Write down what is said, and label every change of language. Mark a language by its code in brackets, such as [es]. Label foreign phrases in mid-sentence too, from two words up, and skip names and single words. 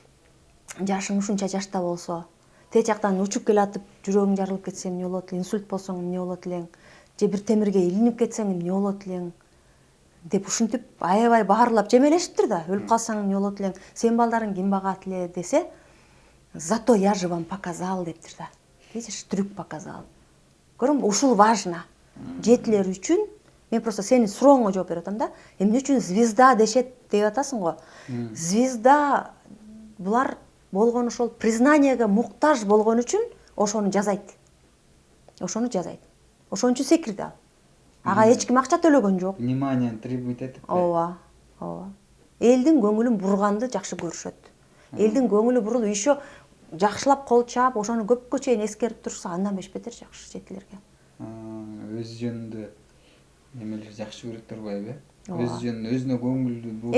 [ky] Жашың ушунча жашта болсо, тээ жактан учуп келатып жүрөгүң жарылып кетсе эмне болот элең, инсульт болсоң эмне болот элең, же бир темирге илинип кетсең эмне болот элең деп ушинтип аябай баарлап жемелешиптир да. Өлүп калсаң эмне болот элең, сен балдарың ким багат эле десе, [ru] зато я же вам показал дептир да. Видишь, трюк показал. [ky] Көрөңбү, ушул важно. Жетилер үчүн мен просто сенин сурооңо жооп берип атам да. Эмне үчүн звезда дешет деп атасың го. Звезда булар болгон ошол признаниеге муктаж болгон үчүн ошону жазайт. Ошону жазайт. Ошон үчүн секирди ал. Ага эч ким акча төлөгөн жок. [ru] Внимание требует этип. [ky] Ооба, ооба. Элдин көңүлүн бурганды жакшы көрүшөт. Элдин көңүлү бурулуп еще жакшылап кол чаап, ошону көпкө чейин эскерип турса, андан беш бетер жакшы жетилерге. Өз жөнүндө немелер жакшы көрөт турбайбы? Өз жөнүндө өзүнө көңүлдүү болуп.